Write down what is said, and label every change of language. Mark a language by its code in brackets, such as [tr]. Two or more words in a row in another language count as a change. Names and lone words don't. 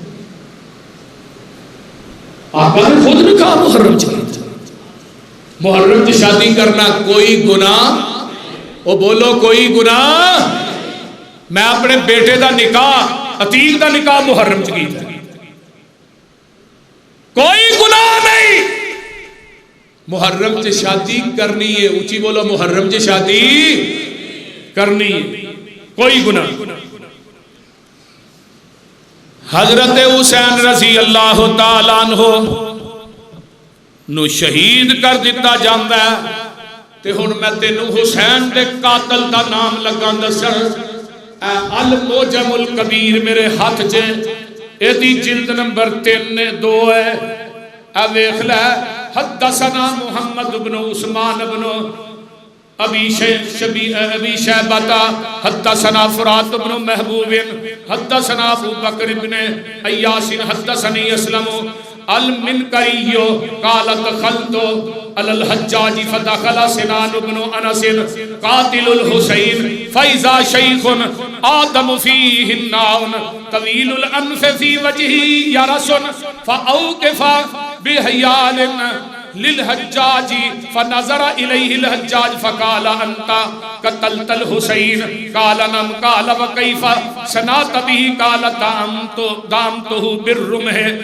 [pa] آقا نے خود نکاح محرم چ نہیں تھا محرم چ شادی کرنا کوئی گناہ وہ بولو کوئی گناہ میں اپنے بیٹے دا نکاح عتیق دا نکاح محرم چ کیتا کوئی گناہ نہیں محرم چ شادی کرنی ہے اونچی بولو محرم چ شادی کرنی ہے کوئی گناہ حضرت حسین [ar] رضی اللہ تعالیٰ عنہ [pa] نو شہید کر دیتا جاندا ہے تے ہن میں تینوں حسین دے قاتل دا نام لگاں دسن اے الموجم الکبیر میرے ہاتھ چ ایدی جلد نمبر 3-2 ہے اے ویکھ لے [ar] حدثنا محمد بن عثمان بن ابی شیبہ حدثنا فرات بن محبوب حدثنا ابو بکر بن ایاس حدثنی اسلم المنکری قال دخلت علی الحجاج فدخل سنان بن انس قاتل الحسین فاذا شیخ آدم فیہ الناون طویل الانف فی وجہہ یرس فاوقف بحیال للحجاج فنظر الیہ الحجاج فقال انت قتلت الحسین قال نعم قال وکیف صنعت به قال دامته بالرمح